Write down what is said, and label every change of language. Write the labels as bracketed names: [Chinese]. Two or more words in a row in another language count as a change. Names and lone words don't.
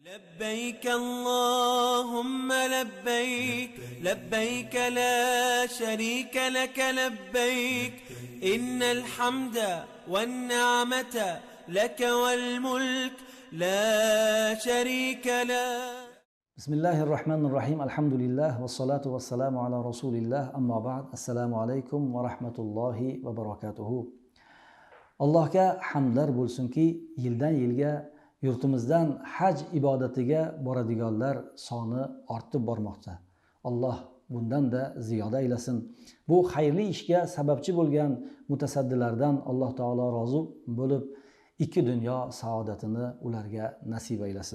[Arabic] لبيك اللهم لبيك لبيك لا شريك لك لبيك إن الحمد والنعمة لك والملك لا شريك له. بسم الله الرحمن الرحيم. الحمد لله والصلاة والسلام على رسول الله. أما بعد. السلام عليكم ورحمة الله وبركاته. [Uzbek] Allohga hamdlar bo'lsinki, yildan yilga yurtimizdan haj ibodatiga boradiganlar soni ortib bormoqda. Alloh bundan da ziyoda aylasin. Bu xayrli ishga sababchi bo'lgan mutasaddilardan Alloh taolo rozi bo'lib, ikki dunyo saodatini ularga nasib aylasin.